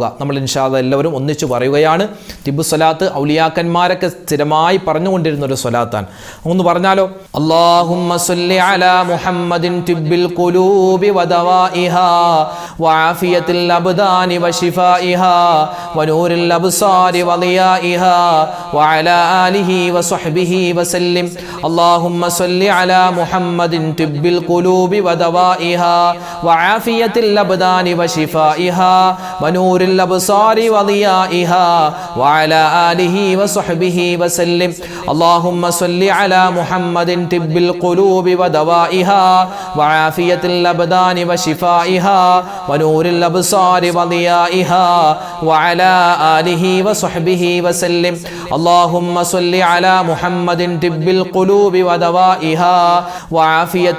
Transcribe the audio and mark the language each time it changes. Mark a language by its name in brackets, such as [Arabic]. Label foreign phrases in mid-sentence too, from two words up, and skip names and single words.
[Malayalam] നമ്മൾ [Arabic] إن شاء الله [Malayalam] എല്ലാവരും ഒന്നിച്ചു പറയുകയാണ്. തിബ്ബു സ്വലാത്ത് ഔലിയാക്കന്മാരൊക്കെ സ്ഥിരമായി പറഞ്ഞുകൊണ്ടിരുന്ന ഒരു സ്വലാത്താണ്. ഒന്ന് പറഞ്ഞാലോ? [Arabic] اللهم صل على محمد طب القلوب ودوائها وعافية الأبدان وشفائها ونور الأبصار وضيائها وعلى آله وصحبه وسلم اللهم صل على محمد طب القلوب ودوائها وعافية الأبدان وشفائها ونور الأبصار وضيائها وعلى آله وصحبه وسلم اللهم صل على محمد طب القلوب ودوائها وعافية الأبدان وشفائها ونور الأبصار وضيائها وعلى آله وصحبه وسلم اللهم صل على محمد طب القلوب ودوائها وعافية